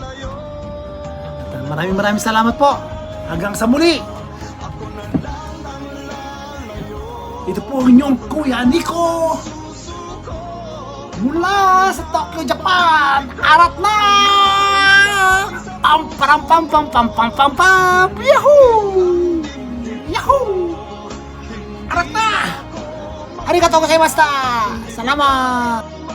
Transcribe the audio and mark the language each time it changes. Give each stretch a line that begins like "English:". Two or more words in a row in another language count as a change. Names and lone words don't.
Filipino: At maraming salamat po. Hanggang sa muli. Ito po ang inyong Kuya Nico mula sa Tokyo, Japan. Arat na! Pam pam pam pam pam pam pam pam. Yahoo! Yahoo! Arat na!
Japanese: ありがとうございました!
Filipino: Salamat!